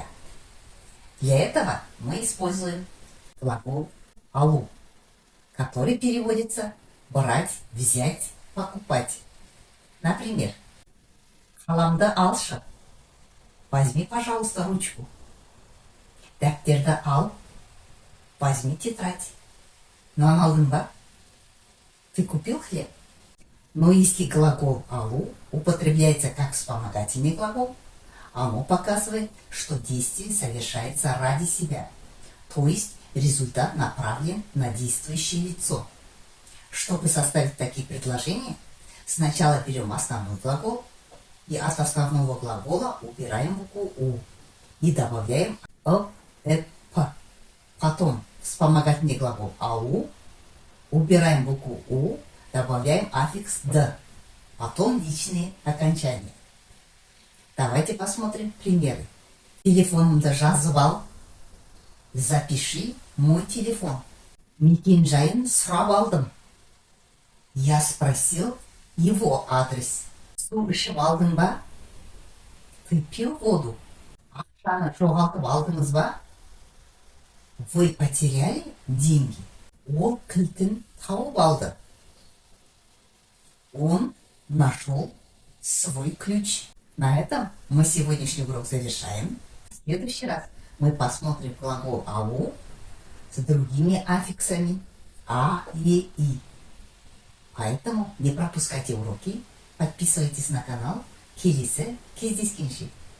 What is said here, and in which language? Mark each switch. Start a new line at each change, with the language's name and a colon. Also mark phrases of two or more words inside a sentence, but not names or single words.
Russian: Для этого мы используем глагол «алу», который переводится «брать», «взять», «покупать». Например,
Kazakh: «Халамды алшы»
Russian: – возьми, пожалуйста, ручку.
Kazakh: «Дәптерді ал»
Russian: – возьми тетрадь.
Kazakh: Нан алдың ба?
Russian: Ты купил хлеб? Но если глагол «алу» употребляется как вспомогательный глагол, оно показывает, что действие совершается ради себя, то есть результат направлен на действующее лицо. Чтобы составить такие предложения, сначала берем основной глагол и от основного глагола убираем букву «у» и добавляем «п», «п». Потом вспомогательный глагол «алу», убираем букву «у», добавляем аффикс «д», потом личные окончания. Давайте посмотрим примеры.
Kazakh: Телефонымды жазып ал.
Russian: Запиши мой телефон.
Kazakh: Мекен-жайын сұрап алдым.
Russian: Я спросил его адрес.
Kazakh: Су ішіп алдың ба?
Russian: Ты пил воду?
Kazakh: Ақшаны жоғалтып алдыңыз ба?
Russian: Вы потеряли деньги?
Kazakh: Ол кілтін тауып алды.
Russian: Он нашел свой ключ. На этом мы сегодняшний урок завершаем. В следующий раз мы посмотрим глагол «алу» с другими аффиксами «а», «е», «и». Поэтому не пропускайте уроки, подписывайтесь на канал.
Kazakh: Келесі кездескенше.